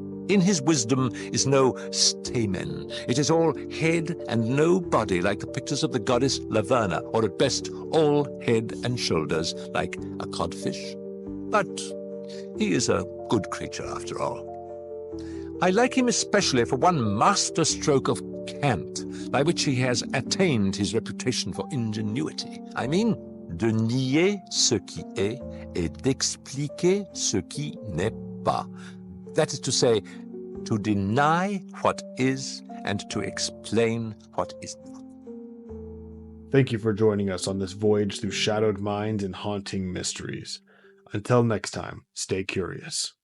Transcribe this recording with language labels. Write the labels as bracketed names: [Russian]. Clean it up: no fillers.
[English] In his wisdom is no stamen. It is all head and no body, like the pictures of the goddess Laverna, or at best all head and shoulders, like a codfish. But he is a good creature after all. I like him especially for one master stroke of cant, by which he has attained his reputation for ingenuity. I mean, [French] de nier ce qui est et d'expliquer ce qui n'est pas. [English] That is to say, to deny what is and to explain what is not. Thank you for joining us on this voyage through shadowed minds and haunting mysteries. Until next time, stay curious.